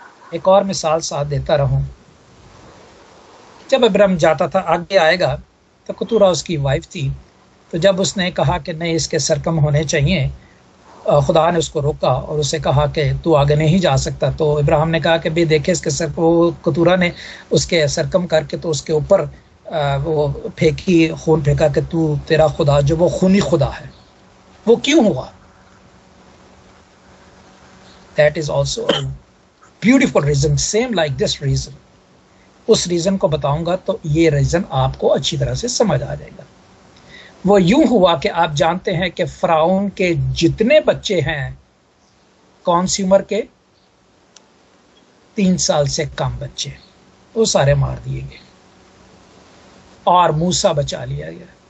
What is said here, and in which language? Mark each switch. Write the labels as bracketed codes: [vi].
[ur] ایک اور مثال ساتھ دیتا رہوں. جب ابراہیم جاتا تھا، آگے آئے گا، تو کتورا اس کی وائف تھی، تو جب اس نے کہا کہ نہیں اس کے سرکم ہونے چاہیے، خدا نے اس کو روکا اور اسے کہا کہ تو آگے نہیں جا سکتا. تو ابراہیم نے کہا کہ بھی دیکھے اس کے کتورا نے اس کے سرکم کر کے تو اس کے اوپر وہ پھینکی، خون پھینکا کہ تو تیرا خدا جو وہ خونی خدا ہے. وہ کیوں ہوا؟ [en] That is also a beautiful reason, same like this reason. [ur] اس reason کو بتاؤں گا تو یہ ریزن آپ کو اچھی طرح سے سمجھ آ جائے گا. وہ یوں ہوا کہ آپ جانتے ہیں کہ فرعون کے جتنے بچے ہیں کون سی عمر کے؟ 3 سال سے کم بچے، وہ سارے مار دیے گئے اور موسیٰ بچا لیا گیا.